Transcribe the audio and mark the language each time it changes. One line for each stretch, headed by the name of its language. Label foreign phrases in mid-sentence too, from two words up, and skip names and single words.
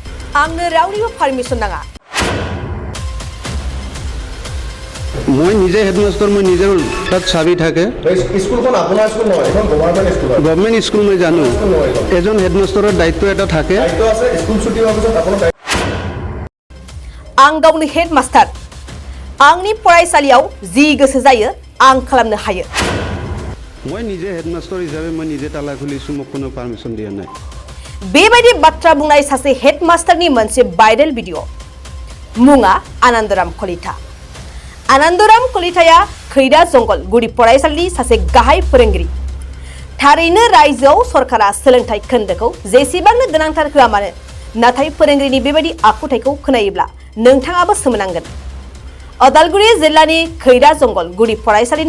Bodo: आंनो रावनिबो पारमिशन नाङा
Assamese: মই নিজে হেডমাস্টার মই নিজের তাত চাবি থাকে স্কুলখন আপোনাৰ স্কুল নহয় এখন গভৰ্ণমেণ্ট স্কুল হয় গভর্নমেন্ট স্কুল মই জানো এজন হেডমাস্টারের দায়িত্ব এটা থাকে দায়িত্ব আছে স্কুল ছুটি হোৱাৰ পিছত আপোনাৰ
Bodo: आं गावनि हेडमास्टार आंनि फरायसालियाव जि गोसो जायो आं खालामनो हायो
Assamese: মই নিজে হেডমাস্টার হিসাবে মই নিজে তালা খুলিছো মোক কোনো পারমিশন দিয়া নাই
Bodo: बेबायदि बाथ्रा बुंनाय सासे हेडमास्टारनि मोनसे भाइरेल भिडिअ मुङा आनन्दराम कलिता आनन्दराम कलिताया खैरा जंगल गुदि फरायसालिनि सासे गाहाय फोरोंगिरि थारैनो रायजोआव सरकारा सोलोंथाइ खोन्दोखौ जेसेबांनो गोनांथार होआ मानो नाथाय फोरोंगिरिनि बेबायदि आखुथायखौ खोनायोब्ला नोंथाङाबो सोमोनांगोन अदालगुरि जिल्लानि खैरा जंगल गुदि फरायसालिनि